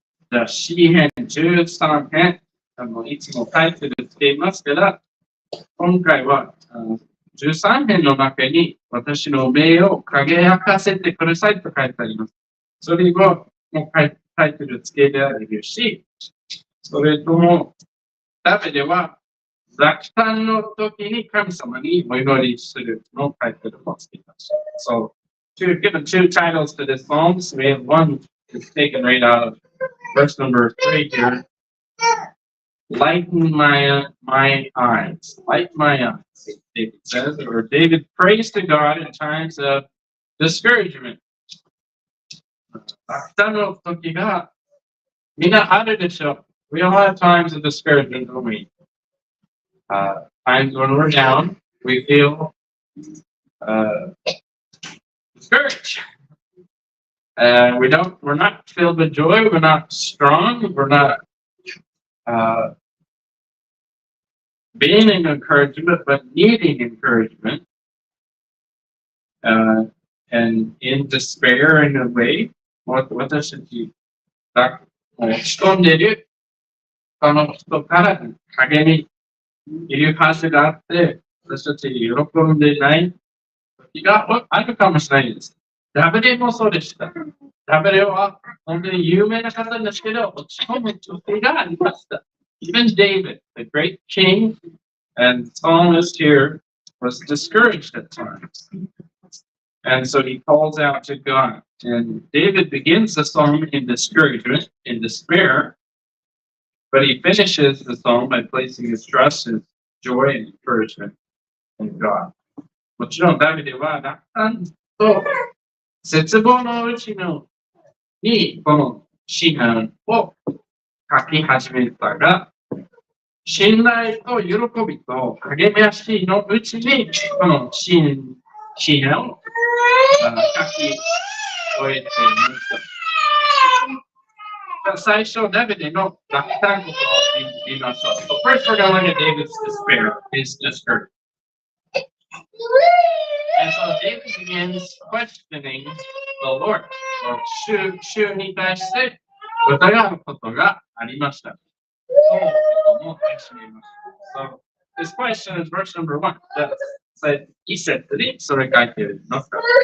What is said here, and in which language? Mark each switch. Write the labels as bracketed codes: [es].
[ja] じゃあ、詩編13編、いつもタイトルつけますから、今回は13編の中に私の目を輝かせてくださいと書いてあります。それをもうタイトルつけられるし、それともダビデは落胆の時に神様にお祈りするのタイトルもつけました。 [en] So, given two titles to this Psalms, we have one that's taken right out of verse number 3 here. Lighten my eyes. Light my eyes, David says. Or David prays to God in times of discouragement. [ja] 落胆の時がみんなあるでしょう。 [en] We all have times of discouragement, don't we? Times when we're down, we feel discouraged. We're not filled with joy, we're not strong, we're not being an encouragement, but needing encouragement. And in despair in a way, [ja] 私たちが落ち込んでいるその人から励みいるはずがあって、私たち喜んでいない時があるかもしれないです。ダビデもそうでした。ダビデは本当に有名な方ですけど、落ち込む時がありました。 [en] Even David, the great king and psalmist here, was discouraged at times. And so he calls out to God. And David begins the psalm in discouragement, in despair, but he finishes the psalm by placing his trust, his joy, and encouragement in God. [ja] もちろんダビデは落胆と絶望のうちにこの詩篇を書き始めたが、信頼と喜びと励ましのうちにこの詩篇をき終えていました。最初、ダビデの落胆ことを言いましょう。 [en] So first we're going to look at David's despair, his discouragement. And so David begins questioning the Lord. [ja] So 主に対して疑うことがありました。 [en] So this question is verse number 1. He said, [ja] それ書いてありますか？